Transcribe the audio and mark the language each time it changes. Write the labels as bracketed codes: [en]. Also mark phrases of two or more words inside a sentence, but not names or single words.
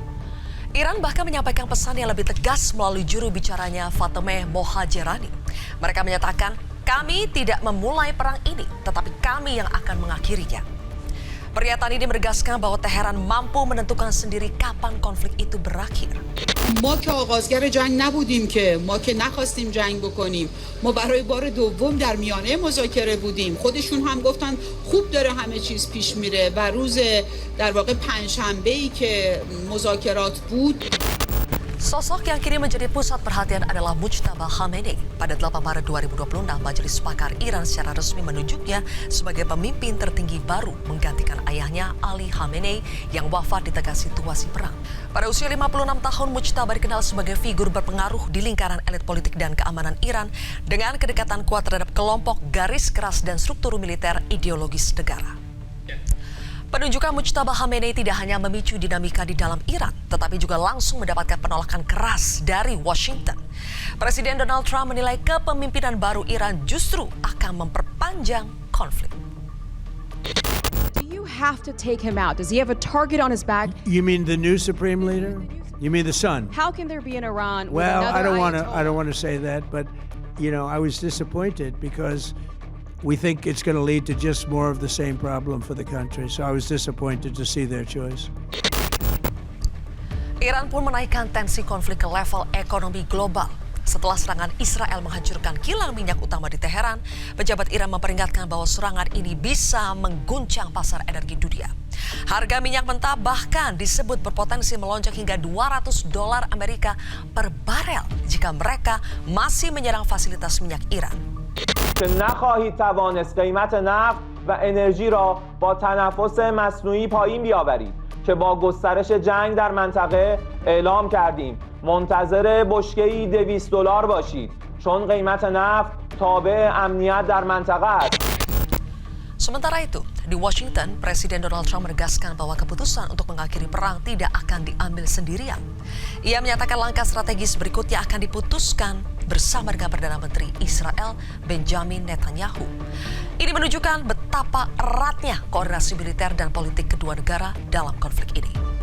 [id] Iran bahkan menyampaikan pesan yang lebih tegas melalui juru bicaranya Fatemeh Mohajerani. Mereka menyatakan, kami tidak memulai perang ini, tetapi kami yang akan mengakhirinya. Pernyataan ini menegaskan bahwa Teheran mampu menentukan sendiri kapan konflik itu berakhir. [fa] ما که آغازگر جنگ نبودیم که ما که نخواستیم جنگ بکنیم ما برای بار دوم در میانه مذاکره بودیم خودشون هم گفتن خوب داره همه چیز پیش میره و روز در واقع پنجشنبه‌ای که مذاکرات بود. [id] Sosok yang kini menjadi pusat perhatian adalah Mujtaba Khamenei. Pada 8 Maret 2026, Majelis Pakar Iran secara resmi menunjuknya sebagai pemimpin tertinggi baru menggantikan ayahnya Ali Khamenei yang wafat di tengah situasi perang. Pada usia 56 tahun, Mujtaba dikenal sebagai figur berpengaruh di lingkaran elit politik dan keamanan Iran dengan kedekatan kuat terhadap kelompok garis keras dan struktur militer ideologis negara. Penunjukan Mujtaba Khamenei tidak hanya memicu dinamika di dalam Iran, tetapi juga langsung mendapatkan penolakan keras dari Washington. Presiden Donald Trump menilai kepemimpinan baru Iran justru akan memperpanjang konflik. [en] Do you have to take him out? Does he have a target on his back? You mean the new supreme leader? You mean the son? How can there be an Iran with Well, another I don't Ayatollah? want to say that, but I was disappointed because we think it's going to lead to just more of the same problem for the country. So I was disappointed to see their choice. [id] Iran pun menaikkan tensi konflik ke level ekonomi global. Setelah serangan Israel menghancurkan kilang minyak utama di Teheran, pejabat Iran memperingatkan bahwa serangan ini bisa mengguncang pasar energi dunia. Harga minyak mentah bahkan disebut berpotensi melonjak hingga $200 Amerika per barel jika mereka masih menyerang fasilitas minyak Iran. [fa] که نخواهید توانست قیمت نفت و انرژی را با تنفس مصنوعی پایین بیاورید که با گسترش جنگ در منطقه اعلام کردیم منتظر بشکه‌ای $200 باشید چون قیمت نفت تابع امنیت در منطقه است. [id] Sementara itu, di Washington, Presiden Donald Trump menegaskan bahwa keputusan untuk mengakhiri perang tidak akan diambil sendirian. Ia menyatakan langkah strategis berikutnya akan diputuskan bersama dengan Perdana Menteri Israel Benjamin Netanyahu. Ini menunjukkan betapa eratnya koordinasi militer dan politik kedua negara dalam konflik ini.